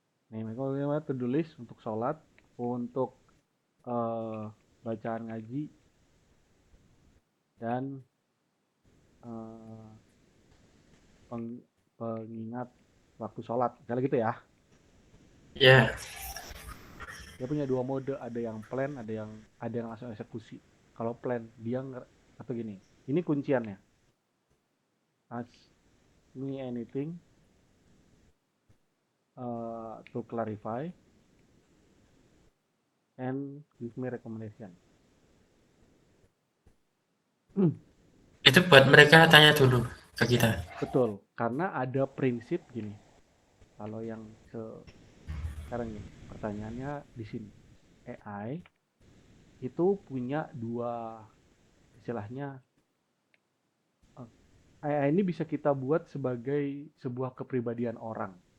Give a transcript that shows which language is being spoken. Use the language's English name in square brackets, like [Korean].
[Indonesian] Nih, mereka to do list untuk sholat, untuk uh, bacaan ngaji dan uh, pengingat waktu sholat. Misalnya gitu ya. Ya. Dia punya dua mode, ada yang plan, ada yang langsung eksekusi. Kalau plan dia atau gini. Ini kunciannya. [English] Ask me anything to clarify and give me recommendation. [Indonesian] Itu buat mereka tanya dulu ke kita. Betul, karena ada prinsip gini. Kalau yang sekarang gini, pertanyaannya di sini. AI itu punya dua, istilahnya, AI ini bisa kita buat sebagai sebuah kepribadian orang.